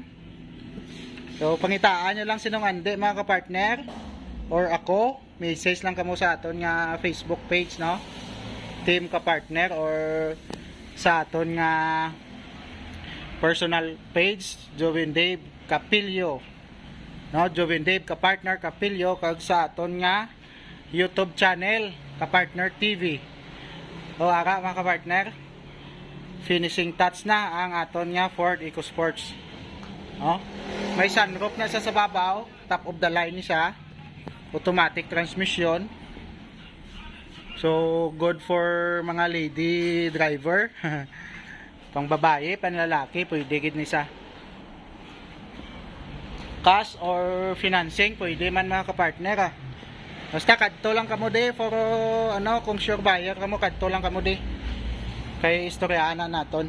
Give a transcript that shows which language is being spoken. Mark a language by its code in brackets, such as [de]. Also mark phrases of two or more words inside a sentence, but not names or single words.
[hil] So pangitaan nyo lang sinong andi mga kapartner or ako, message lang kamo sa aton nga Facebook page, no, Team Kapartner, or sa aton nga personal page Jovin Dave Capilio, no, Jovin Dave Kapartner Capilio, kag sa aton nga YouTube channel Kapartner TV. O ara mga kapartner, finishing touch na ang aton nga Ford EcoSports. Oh, may sunroof na sa babaw, [en] top of the line ni siya, automatic transmission. So good for mga lady driver. [hil] Pang babae, panlalaki, pwede gid ni sa cash or financing, pwede man mga kapartner ah. Basta kadto lang kamo di for ano, kung sure buyer kamo, kadto lang kamo di kay istoryana naton.